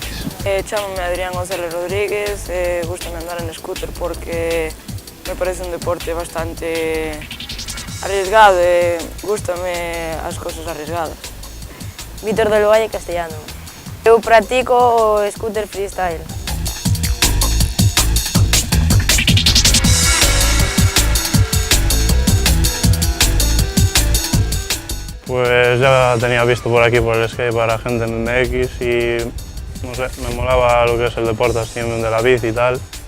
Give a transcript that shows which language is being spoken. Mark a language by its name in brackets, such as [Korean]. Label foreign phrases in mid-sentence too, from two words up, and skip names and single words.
[Galician] Chámame Adrián González Rodríguez, gústame andar en scooter porque me parece un deporte bastante arriesgado e gústame as cousas arriesgadas. Víctor del Valle Castellano. Eu practico o [English] scooter freestyle. [Spanish] Pues ya tenía visto por aquí por el skate para gente en BMX y no sé, me molaba lo que es el deporte así de la bici y tal.